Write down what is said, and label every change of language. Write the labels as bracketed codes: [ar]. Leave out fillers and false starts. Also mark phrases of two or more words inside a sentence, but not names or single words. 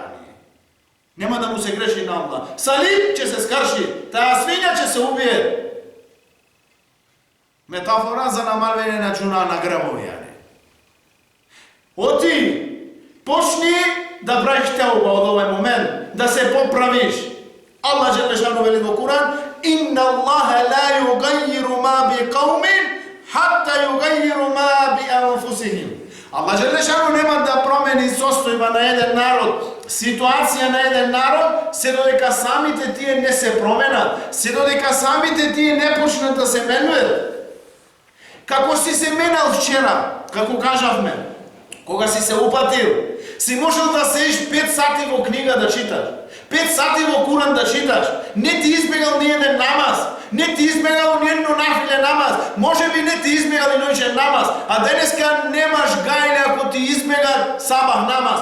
[mk] Нема да му се греши на Аллах. Салиб ќе се скрши, таа свиња ќе се убие. Метафора за намалвање на џуна на гревови. Оти, почни да правиш теуба од овој момент, да се поправиш. [ar] الله جل شأنه [mk] вели во Куран: [ar] إن الله لا يغير ما بقوم حتى يغيروا ما بأنفسهم. الله جل شأنه [mk] нема да промени состојба на еден народ, ситуација на еден народ, се додека самите тие не се променат, се додека самите тие не почнат да се менуваат. Како си се менал вчера, како кажавме, кога си се упатил, си можел да седиш 5 сати во книга да читаш, 5 сати во Куран да читаш, не ти избегал ни еден намаз, не ти избегал ни едно нафиле намаз, може би не ти избегал и ноќен намаз, а денеска немаш гајле ако ти избега сабах намаз.